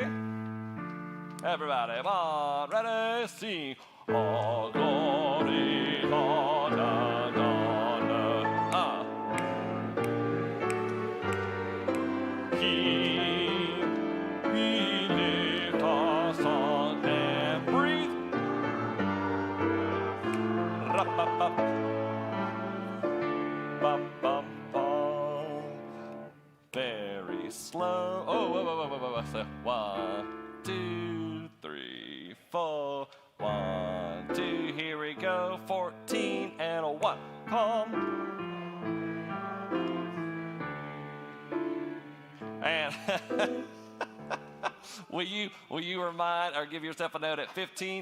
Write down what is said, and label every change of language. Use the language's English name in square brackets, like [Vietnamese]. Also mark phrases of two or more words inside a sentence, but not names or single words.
[English] Everybody, 1, ready, sing. All glory, Lord, and honor. King, we lift our song and breathe. Ra-ba-ba. Ba-bum-bum. Very slow. Oh, whoa. So 1, 2, 3, 4. 1, 2. Here we go. 14 and a 1. Come. And will you remind or give yourself a note at 15?